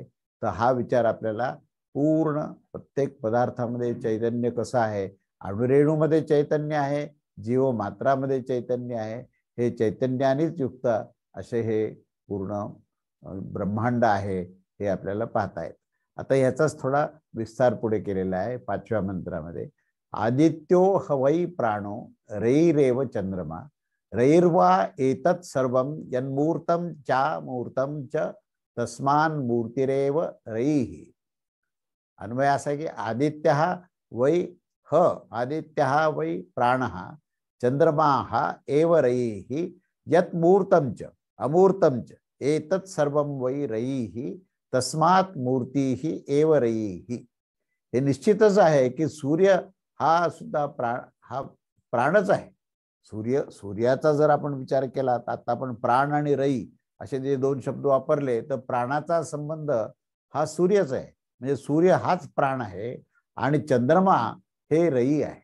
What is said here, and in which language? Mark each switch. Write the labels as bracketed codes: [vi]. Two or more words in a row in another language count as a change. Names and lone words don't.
[mr] तर हा विचार आपल्याला पूर्ण प्रत्येक पदार्थामध्ये चैतन्य कसं आहे, अणुरेणूमध्ये चैतन्य आहे, जीव मात्रामध्ये चैतन्य आहे, हे चैतन्यानेच युक्त असे हे पूर्ण ब्रह्मांड आहे हे आपल्याला पाहता येत. आता याचाच थोडा विस्तार पुढे केलेला आहे 5व्या मंत्रामध्ये. [sa] आदित्यो हवै प्राणो रैरेव चंद्रमा रैर्वा एतत् सर्वं यन्मूर्तं चा मूर्तं च तस्मान् मूर्तिरेव रैः. [mr] अन्वय असा की [sa] आदित्यः वै आदित्यः वै प्राणः चंद्रमाः एव रैः यत् मूर्तं च अमूर्तं च एतत् सर्वं वै रैः तस्मात् मूर्तिः एव रैः. [mr] हे निश्चितच आहे की सूर्य हा सुद्धा हा प्राणच आहे. सूर्याचा जर आपण विचार केला तर आता आपण प्राण आणि रई असे जे दोन शब्द वापरले, तर प्राणाचा संबंध हा सूर्यच आहे. म्हणजे सूर्य हाच प्राण आहे आणि चंद्रमा हे रई आहे.